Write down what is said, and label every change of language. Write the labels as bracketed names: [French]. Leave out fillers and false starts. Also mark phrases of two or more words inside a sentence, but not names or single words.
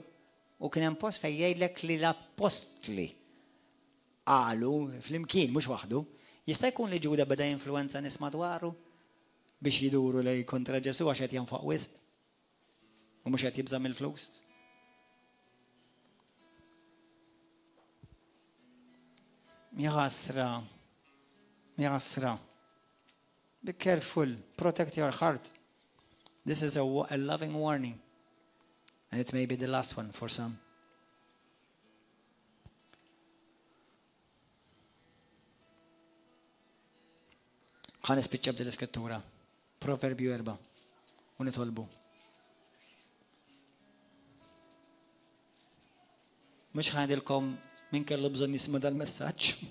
[Maltese] U kien hemm post fejn jgħidlek li l-apostli qalu flimkien mhux waħdu, jista' jkun li Ġuda beda influenza nies madwaru biex jiduru lej kontra Ġesu għax qed janfaq wisq u mhux qed jibża mill-flus. Jasra. [English] Be careful. Protect your heart. This is a loving warning. And it may be the last one for some. [Maltese] ħan ispiċċa b'dil iskrittura. Proverbju 4. U nitolbu. Mhux ħajdilkom min kellu bżonn jisma' dal-messaġġ.